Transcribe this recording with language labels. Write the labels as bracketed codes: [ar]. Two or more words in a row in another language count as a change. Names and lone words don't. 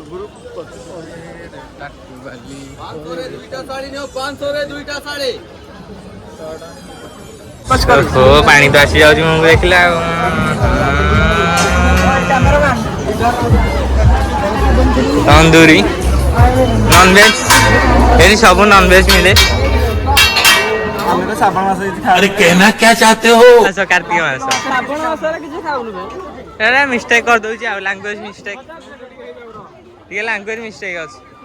[or] ପାଣି ତ ଆସି ଯାଉଛି ମୁଁ ଦେଖିଲା ତନ୍ଦୁରୀ ନନଭେଜ ଏଠି ସବୁ ନନଭେଜ ମିଳେ [hi] अरे कहना क्या चाहते हो [or] ମାସ କାର୍ତ୍ତିକ ମାସ ମିଷ୍ଟେକ୍ କରିଦେଉଛି ଆଉ [en] language mistake [or] ଟିକେ [en] language mistake [or] ଅଛି